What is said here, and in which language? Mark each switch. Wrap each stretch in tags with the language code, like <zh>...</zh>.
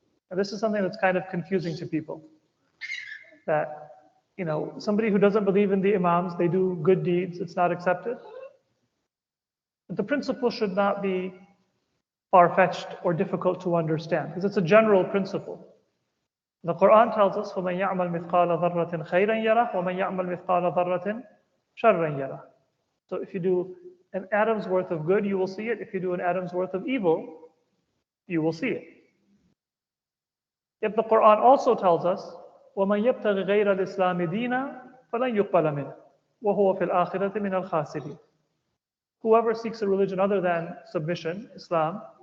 <en>And this is something that's kind of confusing to people. That, somebody who doesn't believe in the Imams, they do good deeds, it's not accepted. But the principle should not be far-fetched or difficult to understand, because it's a general principle. The Quran tells us,</en> <ar>فَمَنْ يَعْمَلْ مِثْقَالَ ذَرَّةٍ خَيْرًا يَرَهُ وَمَنْ يَعْمَلْ مِثْقَالَ ذَرَّةٍ شَرًّا يَرَهُ.</ar> <en>So if you do an atom's worth of good, you will see it. If you do an atom's worth of evil, you will see it. Yet the Quran also tells us,</en> <ar>وَمَنْ يَبْتَغِ غَيْرَ الْإِسْلَامِ دِينًا فَلَنْ يُقْبَلَ مِنْهُ وَهُوَ فِي الْآخِرَةِ مِنَ الْخَاسِرِينَ.</ar> <en>Whoever seeks a religion other than submission, Islam,</en>